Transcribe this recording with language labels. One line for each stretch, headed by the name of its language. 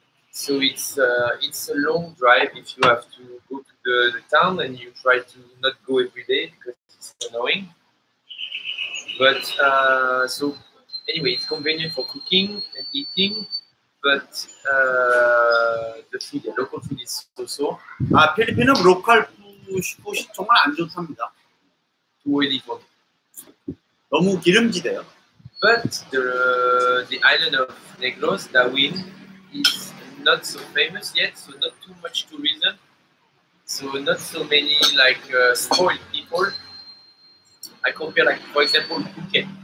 English: So it's a long drive if you have to go to the town and you try to not go every day because it's annoying. But so anyway, it's convenient for cooking and eating, but the food, the local food is so-so.
Korean: 필리핀은 로컬 푸시 정말 안 좋답니다.
English: Too oily for me.
Korean: 너무 기름지대요.
English: But the island of Negros, Darwin, is not so famous yet, so not too much tourism. So not so many like spoiled people. I compare, like for example, Phuket.